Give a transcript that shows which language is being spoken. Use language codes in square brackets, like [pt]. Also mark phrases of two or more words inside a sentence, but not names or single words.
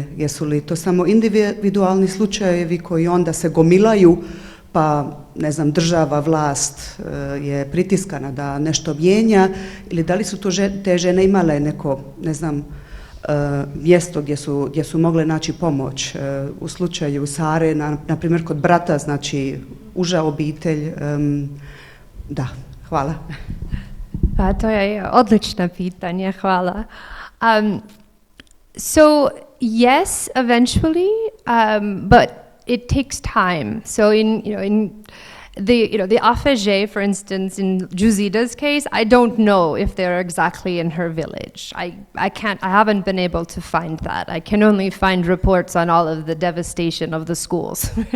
[hr] Jesu li to samo individualni slučajevi koji onda se gomilaju, pa država, vlast je pritiskana da nešto mijenja, ili da li su to te žene imale neko mjesto gdje su mogle naći pomoć. U slučaju Sare, na primjer kod brata, znači uža obitelj. Da, hvala. Pa to je odlično pitanje, hvala. [en] So yes, eventually, but it takes time. So in the Afege, for instance, in Juzida's case, I don't know if they're exactly in her village. I haven't been able to find that. I can only find reports on all of the devastation of the schools.